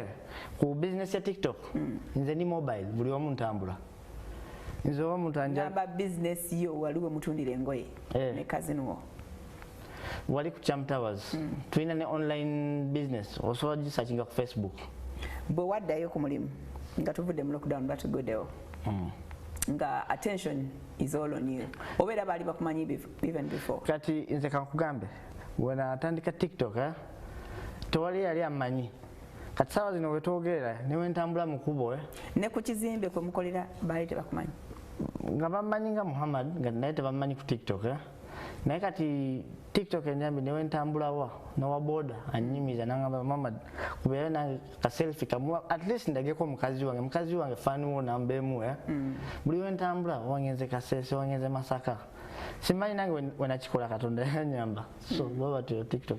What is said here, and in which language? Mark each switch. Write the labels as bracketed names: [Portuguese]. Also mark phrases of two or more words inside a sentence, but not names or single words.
[Ganda] ku business ya TikTok nze ni mobile buli omu ntambula nze omuntu ngamba business yo waliwo mutundira engoye ne kazinwo wali ku Cham Towers tulina ne [English] online business [Ganda] osobola gisakinga ku Facebook bwe waddayo ku mulimu nga tuvudde mu lockdown batuguddewo nga [English] attention is all on you [Ganda] obeera baali bakumanyi [English] even before [Ganda] kati nze kankugambe wenatandika TikTok tewali yali amanyi kati sawa zino wetwogerera newe ntambula mu kubo ne ku kizimbe kwe mukolera baali tebakumanyi nga bamanyi nga Muhammad nga naye tebamanyi ku TikTok naye kati TikTok enyambi newe ntambulawa nowa boda anyimiza nangamba Muhammad kubeera nange ka selfie kamuwa [English] at least [Ganda] ndageko mukazi wange fani wo nambemu buli we ntambula wangenze Kasese wangenze Masaka simanyi nange wenakikola Katonda yanyamba so baba tu TikTok